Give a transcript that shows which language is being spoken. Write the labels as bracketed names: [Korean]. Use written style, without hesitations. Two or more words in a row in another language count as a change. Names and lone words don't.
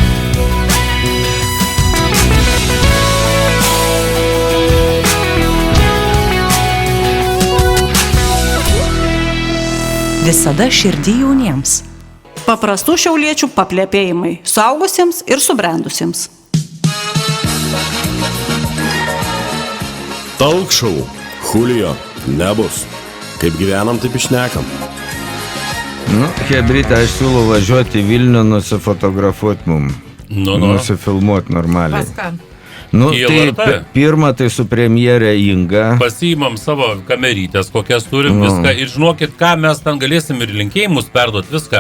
[Lithuanian] Visada širdį jauniems. Paprastų šiauliečių paplepėjimai suaugusiems ir subrendusiems. [English] Talk show. [Lithuanian] Julio. Nebus. Kaip gyvenam, taip išnekam. Chebrytė, aš siūlau važiuoti į Vilnių, nusifotografuoti mum. Nusifilmuoti normaliai. Pas ką? Tai pirmą tai su premjerė Inga. Pasiimam savo kamerytės, kokias turim viską. Ir žinokit, ką mes ten galėsim ir linkėjimus perduoti viską.